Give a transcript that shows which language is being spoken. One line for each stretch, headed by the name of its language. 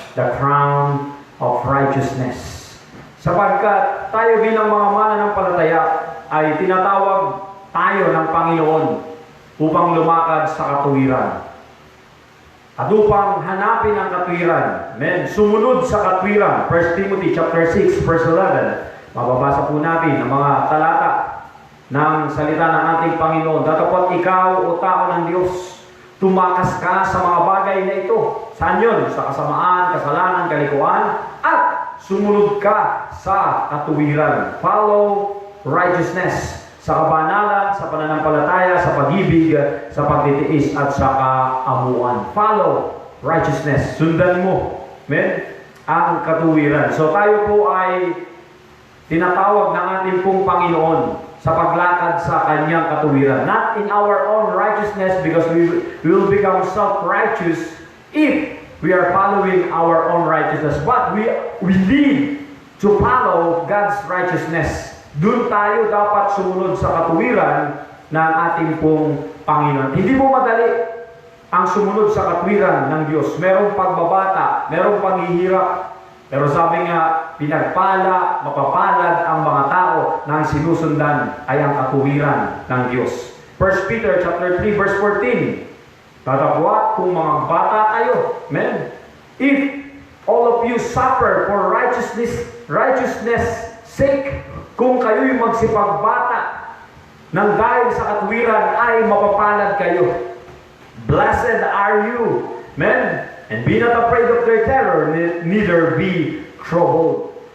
English: The crown of righteousness.
Filipino: Sapagkat tayo bilang mga mananampalataya ay tinatawag tayo ng Panginoon upang lumakad sa katuwiran. At upang hanapin ang katwiran, amen, sumunod sa katwiran. 1 Timothy chapter 6 verse 11. Mababasa po natin ang mga talata ng salita ng ating Panginoon. Datapot ikaw o tao ng Diyos, tumakas ka sa mga bagay na ito. Saan yun? Sa kasamaan, kasalanan, kalikuan, at sumunod ka sa katuwiran.
English: Follow righteousness.
Filipino: Sa kabanalan, sa pananampalataya, sa pag-ibig, sa pagtitiis, at sa kaamuan.
English: Follow righteousness.
Filipino: Sundan mo, amen, ang katuwiran. So tayo po ay tinatawag ng ating pong Panginoon sa paglakad sa kanyang katuwiran.
English: Not in our own righteousness, because we will become self-righteous if we are following our own righteousness. But we need to follow God's righteousness.
Filipino: Doon tayo dapat sumunod sa katuwiran ng ating pong Panginoon. Hindi mo madali ang sumunod sa katwiran ng Diyos. Merong pagbabata, merong paghihirap. Pero sabi nga, pinagpala, mapapalad ang mga tao na ang sinusundan ay ang katuwiran ng Diyos. 1 Peter chapter 3 verse 14. Tatapwat kung mga bata kayo, amen,
English: if all of you suffer for righteousness sake,
Filipino: kung kayo'y magsipagbata nang dahil sa katwiran ay mapapalad kayo.
English: Blessed are you, amen, and be not afraid of their terror, neither be troubled.